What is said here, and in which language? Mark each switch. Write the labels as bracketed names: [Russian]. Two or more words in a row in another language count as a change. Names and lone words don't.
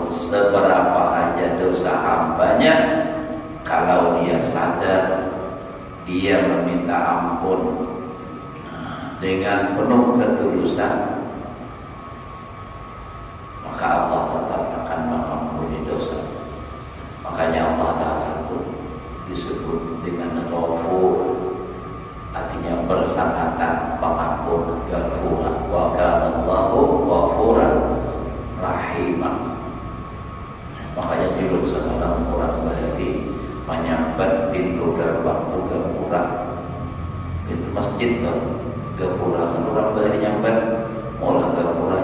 [Indonesian] Seberapa aja dosa hambanya, kalau dia sadar, dia meminta ampun dengan penuh ketulusan, maka Allah tetap akan mengampuni dosa. Makanya Allah Ta'ala itu disebut dengan Ghafur, artinya bersangatan pengampun, Ghafura. [Arabic] وكان الله غفورا رحيما. [Banjar] Makanya judul sekarang orang Bahari menyambat pintu gerbang itu Ghafura. Itu masjid tuh Ghafura, kan orang Bahari nyambat mulai Ghafura.